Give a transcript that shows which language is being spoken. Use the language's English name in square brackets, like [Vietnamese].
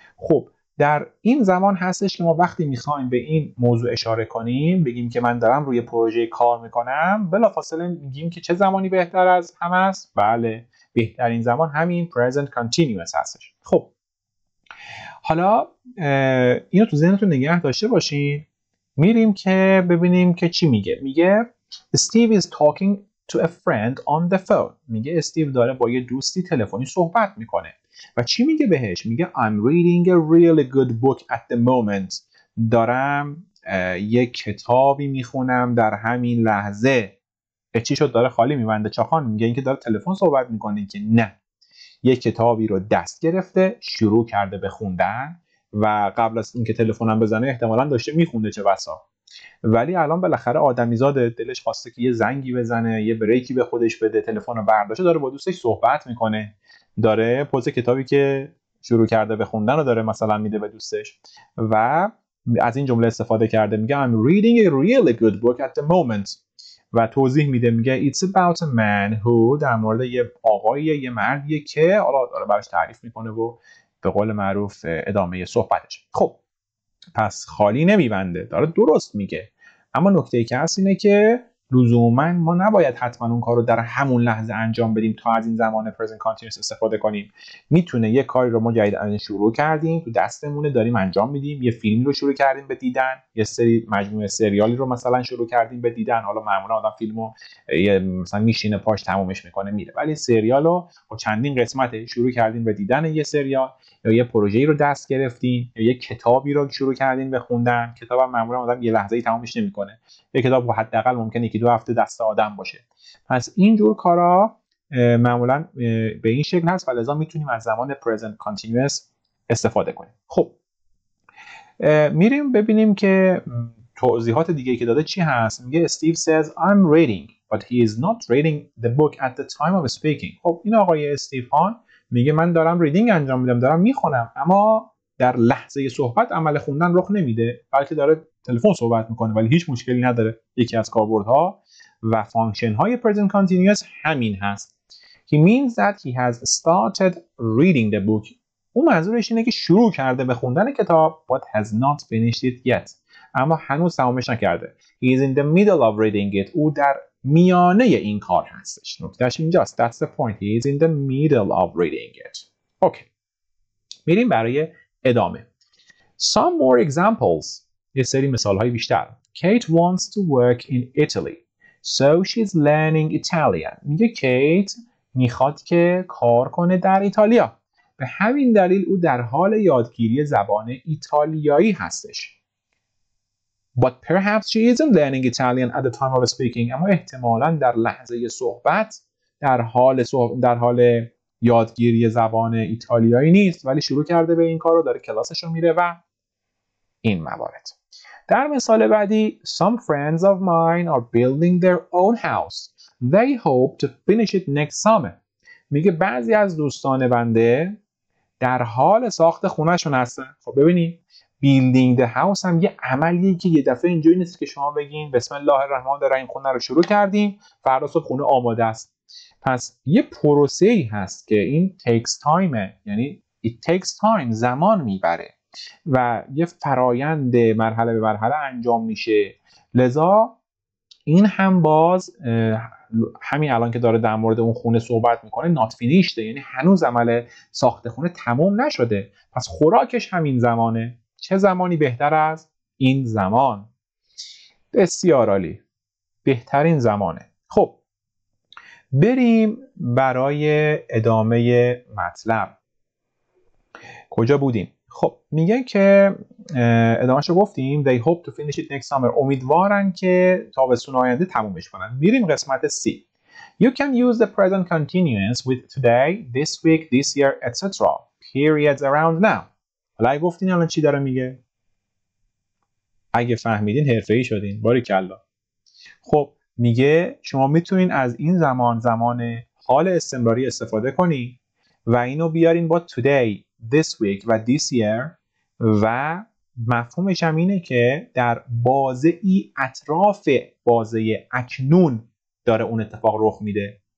[Persian] خب در این زمان هستش که ما وقتی میخوایم به این موضوع اشاره کنیم، بگیم که من دارم روی پروژه کار میکنم، بلافاصله میگیم که چه زمانی بهتر از همه است؟ بله، بهترین زمان همین present continuous هستش. خب حالا اینو تو ذهنتون نگه داشته باشین. میریم که ببینیم که چی میگه. میگه [English] Steve is talking to a friend on the phone. [Persian] میگه استیو داره با یه دوستی تلفنی صحبت میکنه و چی میگه بهش؟ میگه [English] I'm reading a really good book at the moment. [Persian] دارم یک کتابی میخونم در همین لحظه. چی شد؟ داره خالی میبنده چاخان. میگه اینکه داره تلفن صحبت میکنه که نه، یک کتابی رو دست گرفته، شروع کرده به خوندن و قبل از اینکه تلفنم بزنه احتمالاً داشته میخونده چه بسا. ولی الان بالاخره آدمیزاده، دلش خواسته که یه زنگی بزنه، یه بریکی به خودش بده، تلفن رو برداشته، داره با دوستش صحبت میکنه، داره پوز کتابی که شروع کرده به خوندن رو داره مثلا میده به دوستش و از این جمله استفاده کرده. میگه [English] I'm reading a really good book at the moment [Persian] و توضیح میده. میگه [English] It's about a man who، [Persian] در مورد یه آقاییه، یه مردیه که حالا داره براش تعریف میکنه و به قول معروف ادامه صحبتش. خب پس خالی نمیبنده، داره درست میگه. اما نکته‌ای که هست اینه که لزوما ما نباید حتما اون کار رو در همون لحظه انجام بدیم تا از این زمان present continuous استفاده کنیم. میتونه یه کاری رو ما جدیداً شروع کردیم، تو دستمونه، داریم انجام میدیم. یه فیلمی رو شروع کردیم به دیدن، یه سری مجموعه سریالی رو مثلا شروع کردیم به دیدن. حالا معمولا آدم فیلمو مثلا میشینه پاش تمومش میکنه میره، ولی سریالو با چندین قسمت شروع کردیم به دیدن یه سریال، یا یه پروژه‌ای رو دست گرفتین، یا یه کتابی رو شروع کردین به خوندن. کتابم معمولا آدم یه لحظه‌ای تمومش نمیکنه. یه کتاب حداقل ممکنه 1-2 هفته دست آدم باشه. پس این جور کارا معمولا به این شکل هست و لذا میتونیم از زمان present continuous استفاده کنیم. خب میریم ببینیم که توضیحات دیگه که داده چی هست. میگه [English] Steve says I'm reading but he is not reading the book at the time of speaking. [Persian] خب این آقای استیفان میگه من دارم ریدینگ انجام میدم، دارم میخونم، اما در لحظه صحبت عمل خوندن رخ نمیده، بلکه داره تلفن صحبت میکنه، ولی هیچ مشکلی نداره. یکی از کاربردها و فانکشن های present continuous همین هست. [English] He means that he has started reading the book. [Persian] اون منظورش اینه که شروع کرده به خوندن کتاب [English] but has not finished it yet. [Persian] اما هنوز تمامش نکرده. [English] He is in the middle of reading it. [Persian] او در میانه این کار هستش. نکتهش اینجاست. [English] That's the point. He is in the middle of reading it. [Persian] اوکی. میریم برای ادامه. [English] Some more examples. [Persian] یه سری مثالهای بیشتر. [English] Kate wants to work in Italy. So she's learning Italian. [Persian] میگه کیت میخواد که کار کنه در ایتالیا. به همین دلیل او در حال یادگیری زبان ایتالیایی هستش. [English] But perhaps she isn't learning Italian at the time of speaking. [Persian] اما احتمالاً در لحظه صحبت در حال یادگیری زبان ایتالیایی نیست، ولی شروع کرده به این کار رو، داره کلاسش رو میره و این موارد. در مثال بعدی [English] Some friends of mine are building their own house. They hope to finish it next summer. [Persian] میگه بعضی از دوستان بنده در حال ساخت خونه‌شون هستن. خب ببینید [English] building the house [Persian] هم یه عملیه که یه دفعه اینجوری نیست که شما بگین بسم الله الرحمن الرحیم خونه رو شروع کردیم فردا صبح خونه آماده است. پس یه پروسه‌ای هست که این [English] takes time، [Persian] یعنی [English] it takes time، [Persian] زمان میبره و یه فرایند مرحله به مرحله انجام میشه. لذا این هم باز همین الان که داره در مورد اون خونه صحبت میکنه [English] not finished، [Persian] یعنی هنوز عمل ساخت خونه تموم نشده، پس خوراکش همین زمانه. چه زمانی بهتر از این زمان؟ بسیار عالی، بهترین زمانه. خب بریم برای ادامه مطلب. کجا بودیم؟ خب میگه که ادامهشو گفتیم [English] they hope to finish it next summer. [Persian] امیدوارن که تابستون آینده تمومش کنن. میریم قسمت C. [English] You can use the present continuous with today, this week, this year, etc. periods around now. [Persian] حالا اگه گفتین الان چی داره میگه؟ اگه فهمیدین حرفه‌ای شدین. باریکلا. خب میگه شما میتونین از این زمان حال استمراری استفاده کنی و اینو بیارین با [English] today, this week [Persian] و [English] this year [Persian] و مفهومش هم اینه که در بازه‌ای اطراف بازه اکنون داره اون اتفاق رخ میده.